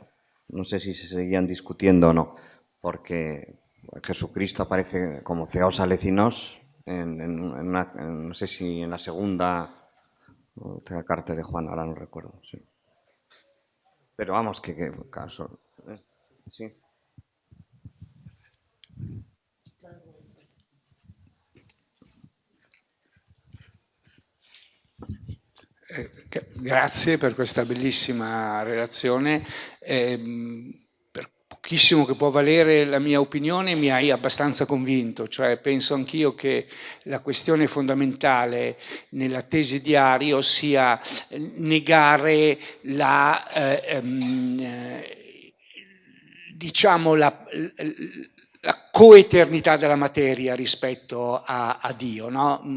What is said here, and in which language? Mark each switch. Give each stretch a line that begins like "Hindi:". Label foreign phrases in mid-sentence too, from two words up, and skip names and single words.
Spanish: No sé si se seguían discutiendo o no, porque Jesucristo aparece como Theos Alecinos no sé si en la segunda carta de Juan, ahora no recuerdo. Sí. Pero vamos, que caso. Sí.
Italian: Grazie per questa bellissima relazione. Per pochissimo che può valere la mia opinione, mi hai abbastanza convinto, cioè penso anch'io che la questione fondamentale nella tesi di Ario sia negare diciamo la coeternità della materia rispetto a Dio, no?